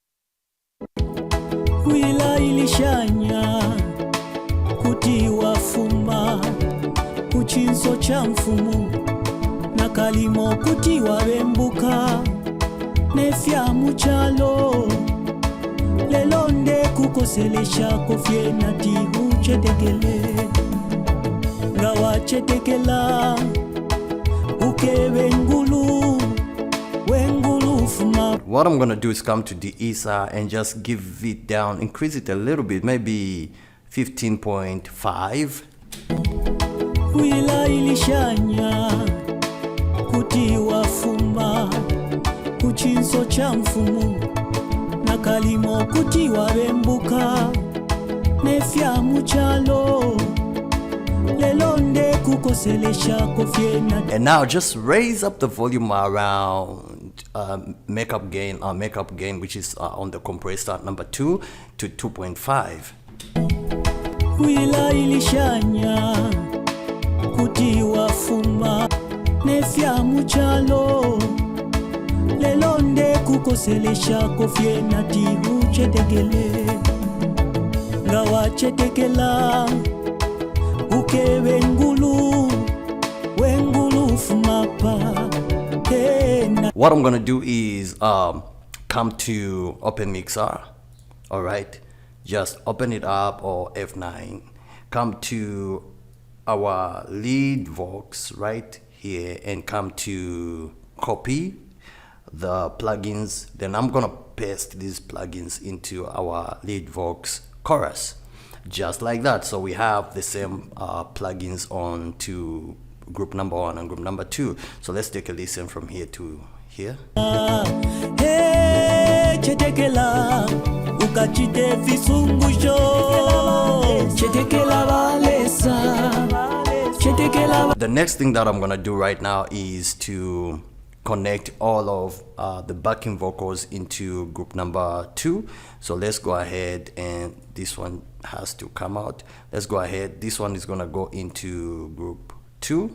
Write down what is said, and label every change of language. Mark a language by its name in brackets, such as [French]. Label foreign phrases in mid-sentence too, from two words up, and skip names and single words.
[Bemba] Wila ilishanya kuti wafumba kuchinso cha mfumu nakalimo kuti wabembuka nefya muchalo lelonde kukoselesha kofye nati uchetekele ngawa chetekela ukebe ngulu wengulu fuma. [English] What I'm gonna do is come to the ESA and just give it down, increase it a little bit, maybe 15.5. [Bemba] Wila ilishanya kuti wafumba kuchinso cha mfumu nakalimo kuti wabembuka nefya muchalo lelonde kukoselesha kofye nati. [English] And now just raise up the volume around makeup gain, which is on the compressor number 2 to 2.5. [Bemba] Wila ilishanya kuti wafumba nefya muchalo lelonde kukoselesha kofye nati uchetekele ngawa chetekela ukebe ngulu wengulu fumapa. [English] What I'm gonna do is come to open mixer. All right, just open it up, or F9, come to our lead Vox right here and come to copy the plugins. Then I'm gonna paste these plugins into our lead Vox chorus just like that. So we have the same plugins on to group number 1 and group number 2. So let's take a listen from here to here. [Bemba] Chetekela ukachite visungusho chetekela balesa chetekela. [English] The next thing that I'm gonna do right now is to connect all of the backing vocals into group number 2. So let's go ahead, and this one has to come out. Let's go ahead, this one is gonna go into group 2.